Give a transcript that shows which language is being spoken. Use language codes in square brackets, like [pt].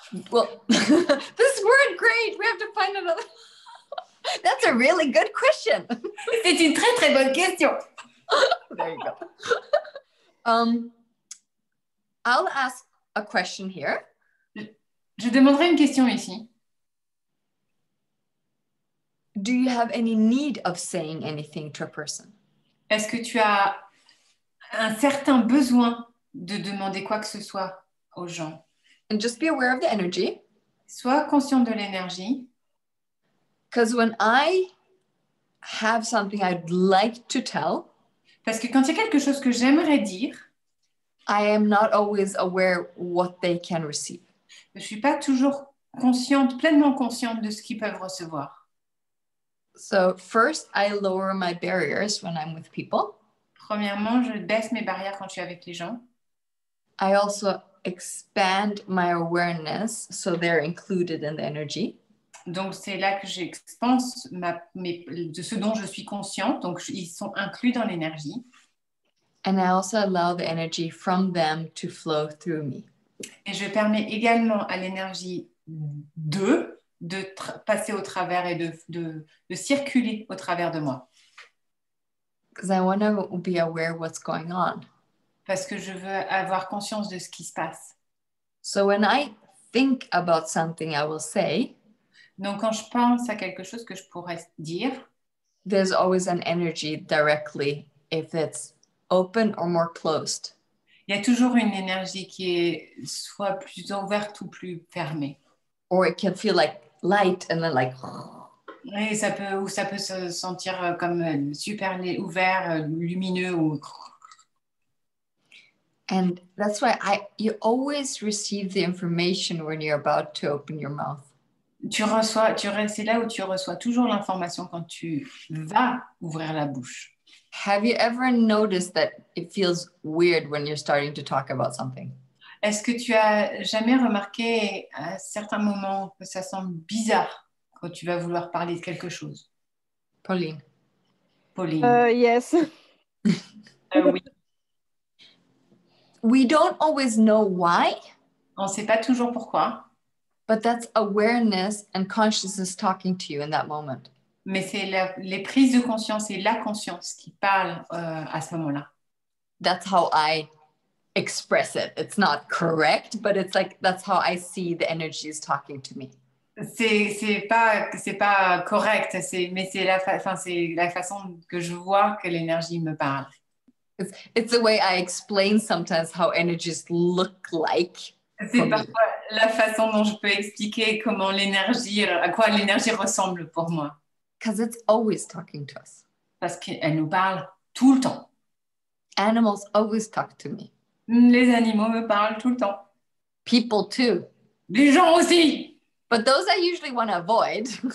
[en] Well, this word great, we have to find another. That's a really good question. [fr] C'est une très très bonne question. [en] There you go. I'll ask a question here. [fr] Je demanderai une question ici. [en] Do you have any need of saying anything to a person? [fr] Est-ce que tu as un certain besoin de demander quoi que ce soit aux gens? [en] And just be aware of the energy. [fr] Sois conscient de l'énergie. [en] Because when I have something I'd like to tell, [fr] parce que quand il y a quelque chose que j'aimerais dire, [en] I am not always aware what they can receive. [fr] Je ne suis pas toujours pleinement consciente de ce qu'ils peuvent recevoir. [en] So first, I lower my barriers when I'm with people. [fr] Premièrement, je baisse mes barrières quand je suis avec les gens. [en] I also expand my awareness so they're included in the energy. [fr] Donc, c'est là que j'expanse de ce dont je suis consciente. Donc, ils sont inclus dans l'énergie. [en] And I also allow the energy from them to flow through me. [fr] Et je permets également à l'énergie d'eux de passer au travers et de circuler au travers de moi. [en] Because I want to be aware what's going on. [fr] Parce que je veux avoir conscience de ce qui se passe. [en] So when I think about something I will say, [fr] donc quand je pense à quelque chose que je pourrais dire, [en] there's always an energy directly if it's open or more closed. [fr] Il y a toujours une énergie qui est soit plus ouverte ou plus fermée. [en] Or it can feel like light and then like. [fr] Et ça peut se sentir comme super ouvert, lumineux ou. [en] And that's why you always receive the information when you're about to open your mouth. [fr] C'est là où tu reçois toujours l'information quand tu vas ouvrir la bouche. [en] Have you ever noticed that it feels weird when you're starting to talk about something? [fr] Est-ce que tu as jamais remarqué à certains moments que ça semble bizarre quand tu vas vouloir parler de quelque chose? [en] Pauline. [fr] Pauline. [en] Yes. [fr] Oui. [en] We don't always know why, [fr] On ne sait pas toujours pourquoi, [en] but that's awareness and consciousness talking to you in that moment. [fr] mais c'est les prises de conscience et la conscience qui parlent à ce moment-là. [en] That's how I express it. It's not correct, but it's like that's how I see the energies talking to me. [fr] C'est pas correct, mais c'est la façon que je vois que l'énergie me parle. [en] It's the way I explain sometimes how energies look like. [fr] C'est parfois la façon dont je peux expliquer comment l'énergie, à quoi l'énergie ressemble pour moi. [en] Because it's always talking to us. [fr] Parce qu'elle nous parle tout le temps. [en] Animals always talk to me. [fr] Les animaux me parlent tout le temps. [en] People too. [fr] Les gens aussi. [en] But those I usually want to avoid.